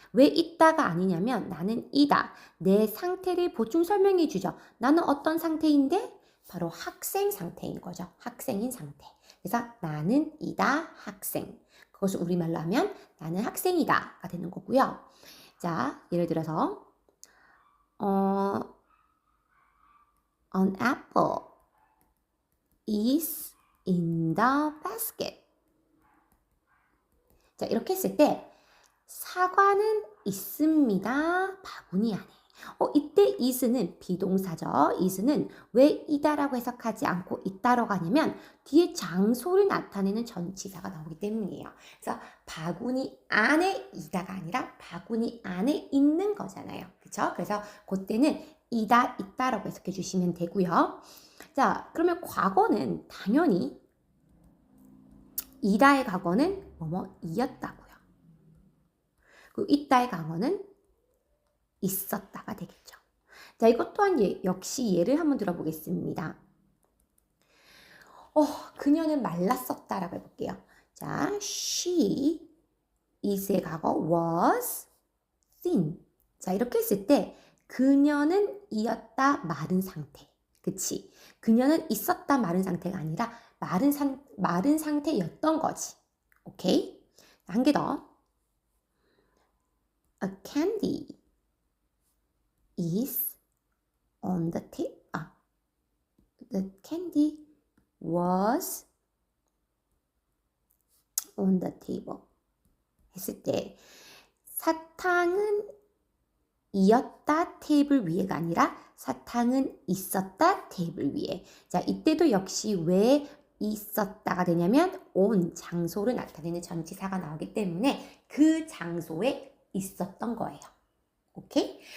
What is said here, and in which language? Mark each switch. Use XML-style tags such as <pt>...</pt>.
<ko>왜 있다가 아니냐면 나는 이다. 내 상태를 보충 설명해 주죠. 나는 어떤 상태인데? 바로 학생 상태인 거죠. 학생인 상태. 그래서 나는 이다 학생. 그것을 우리말로 하면 나는 학생이다가 되는 거고요. 자, 예를 들어서</ko> <en>an apple is in the basket.</en> <ko>자, 이렇게 했을 때 사과는 있습니다. 바구니 안에. 이때 is는 비동사죠. is는 왜 이다라고 해석하지 않고 있다라고 하냐면 뒤에 장소를 나타내는 전치사가 나오기 때문이에요. 그래서 바구니 안에 이다가 아니라 바구니 안에 있는 거잖아요. 그죠? 그쵸? 그래서 그때는 이다, 있다라고 해석해 주시면 되고요. 자, 그러면 과거는 당연히 이다의 과거는 이었다고요. 그리고 있다의 과거는 있었다가 되겠죠. 자, 이것 또한 역시 예를 한번 들어보겠습니다. 그녀는 말랐었다라고 해볼게요. 자,</ko> <en>she is의</en> <ko>과거</ko> <en>was thin.</en> <ko>자, 이렇게 했을 때 그녀는 이었다 마른 상태. 그치? 그녀는 있었다 마른 상태가 아니라 마른 상태였던 거지. 오케이? 한 개 더.</ko> <en>A candy is on the table. The candy was on the table.</en> <ko>했을 때 사탕은 이었다 테이블 위에가 아니라 사탕은 있었다 테이블 위에. 자, 이때도 역시 왜 있었다가 되냐면 on 장소를 나타내는 전치사가 나오기 때문에 그 장소에 있었던 거예요. 오케이?</ko>